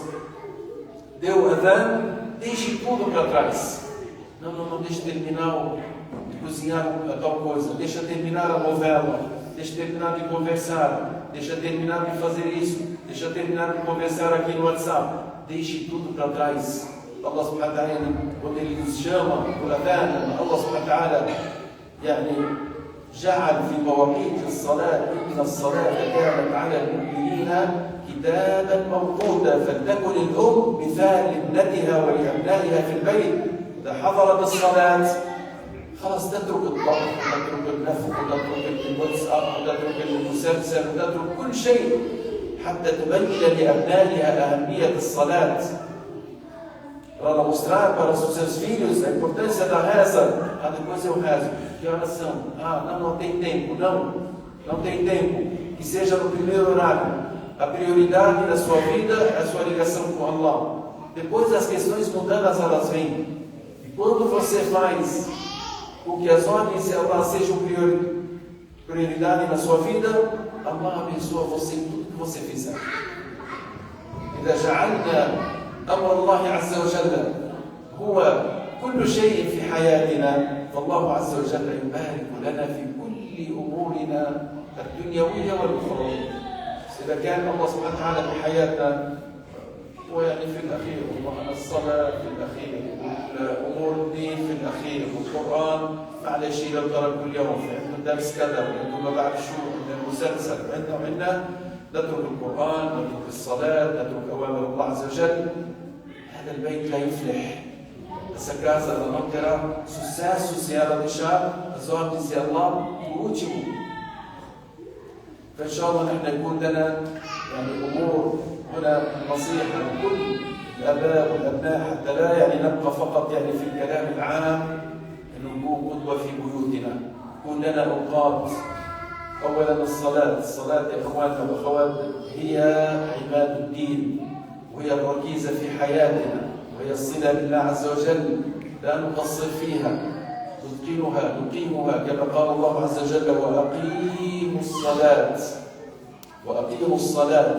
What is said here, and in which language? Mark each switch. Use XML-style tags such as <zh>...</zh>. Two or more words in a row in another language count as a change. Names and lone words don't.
<pt>Deu o adhan, deixe tudo para trás. Não deixe terminar de cozinhar a tal coisa, deixa terminar a novela, deixa terminar de conversar, deixa terminar de fazer isso, deixa terminar de conversar aqui no WhatsApp, deixe tudo para trás.</pt> <ar>الله سبحانه وتعالى,</ar> <pt>quando Ele nos chama por adhan,</pt> <ar>الله سبحانه وتعالى جعل في مواقيت الصلاة إن الصلاة كانت على المؤمنين كتابا موقوتا فلتكن الأم مثال لابنتها ولأبنائها في البيت إذا حضرت الصلاة خلاص تترك الضغط وتترك النفخ وتترك الواتساب وتترك المسلسل وتترك كل شيء حتى تبين لأبنائها أهمية الصلاة.</ar> <pt>Para ela mostrar para os seus filhos a importância da reza. Depois eu rezo. Que horas são? Não tem tempo. Não tem tempo. Que seja no primeiro horário. A prioridade da sua vida é a sua ligação com Allah. Depois as questões mundanas elas vêm. E quando você faz com que as ordens de Allah sejam prioridade na sua vida, Allah abençoa você em tudo que você fizer.</pt> <ar>إذا جعلنا أمر الله عز وجل هو كل شيء في حياتنا فالله عز وجل يبارك لنا في كل أمورنا الدنيوية والأخروية. إذا كان الله سبحانه وتعالى في حياتنا ويعني في الأخير الصلاة في الأخير أمور الدين في الأخير والقرآن معلش لو ترك كل يوم عندنا درس كذا وعندنا بعد شهور عندنا مسلسل عندنا نترك القرآن نترك الصلاة نترك أوامر الله عز وجل. هذا البيت لا يفلح.</ar> <pt>Essa casa ela não terá sucesso se ela deixar as ordens de Allah por último.</pt> <ar>فإن شاء الله نحن يكون لنا أمور هنا نصيحة لكل الآباء والأبناء حتى لا نبقى فقط في الكلام العام أن نكون قدوة في بيوتنا. يكون لنا أوقات. أولا الصلاة يا إخواننا والأخوات هي عماد الدين وهي الركيزة في حياتنا وهي الصلة بالله عز وجل لا نقصر فيها نقيمها كما قال الله عز وجل وأقيموا الصلاة.</ar>